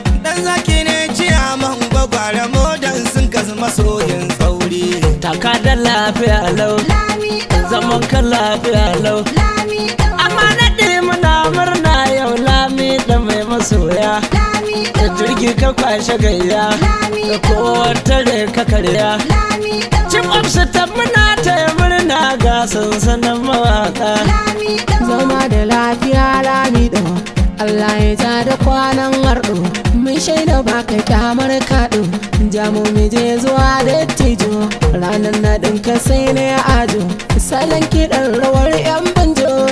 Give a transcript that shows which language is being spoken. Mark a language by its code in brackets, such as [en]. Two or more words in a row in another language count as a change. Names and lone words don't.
[ha] Dan zaki ne ciyaman gwagware modan sun kasu masoyin tsauri. Taka da lafiya lau, Lami ɗau. zaman ka lafiya lau. Lami ɗau. Amma naɗi muna murna yau, Lami da mai masoya. Lami Da ɗau. jirgi ka kwashe gayya, Lami da ɗau. kowa tare ka karya. Lami ɗau. [en] Chief of Staff [ha] muna taya murna ga sansanin mawaƙa. Lami ɗau. Zama da lafiya, Lami ɗau. Allah ya ja da kwanan arɗo. Mun shaida ba ka kyamar kaɗo. Ja mu mu je zuwa dattijo. Ranar naɗin ka sai na ya ajo. Salon kiɗan rawar yan banjo.